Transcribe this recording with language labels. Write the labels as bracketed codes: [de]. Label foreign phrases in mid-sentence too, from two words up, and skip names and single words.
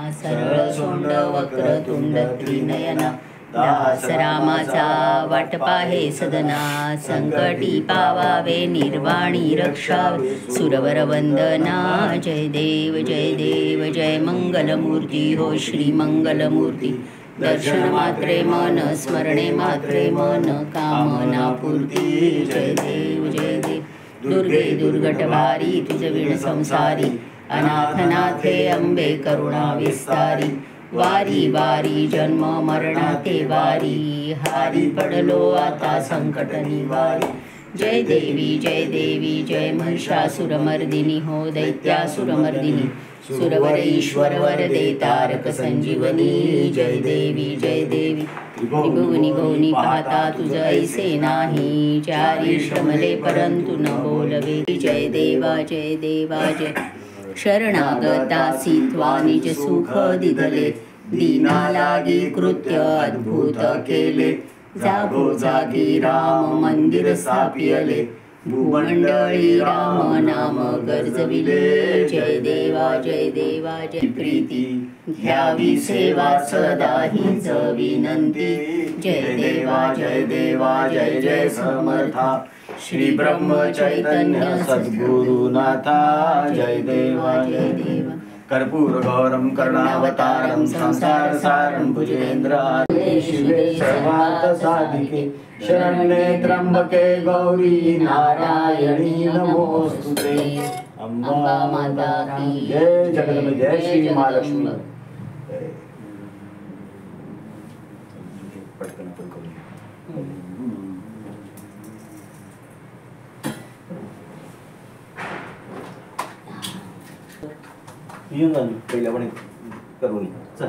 [mr] सरळ सोंड वक्रतुंड त्रिनयना. दास रामाचा वाट पाहे सदना, संकटी पावावे निर्वाणी रक्षावे, सुरवर वंदना. जय देव जय देव जय मंगलमूर्ती हो श्री मंगलमूर्ती. दर्शन मात्रे मन, स्मरणे मात्रे मन, कामना पूर्ती. जय देव जय देव. दुर्गे दुर्गटभारी तुझ विण संसारी, अनाथनाथे अंबे करुणा विस्तारी. वारी वारी जन्म मरणाते वारी, हारी पडलो आता संकट निवारी. जय देवी जय महिषासुरमर्दिनी हो दैत्यासुरमर्दिनी. सुरवर ईश्वर वरदे तारक संजीवनी. जय देवी त्रिभुवनी भुवनी पाहता तुझ ऐसे नाही, चारी श्रमले परंतु न बोलवे. जय देवा जय शरणागतासी त्वा निज सुख दिधले, दीना लागी कृत्य अद्भुत केले. जागोजागी राम मंदिर स्थापियले, भूमंडळी राम नाम गर्जविले. जय देवा जय प्रीती, घ्यावी सेवा सदा हीच विनंती. जय देवा जय समर्था, श्री ब्रह्म चैतन्य सद्गुरुनाथा. [sa] जय देवा कर्पूर गौरम करुणावतारम संसार सारम भुजगेंद्र शिवे सर्वार्थ साधिके, शरण्ये त्र्यंबके गौरी नारायणी नमोस्तुते. [hi] अंबा माता की जय. [mr] जगदंबे जय. श्री महालक्ष्मी. पटकन आपण करूया. येऊन जा पहिल्या पण करून चल.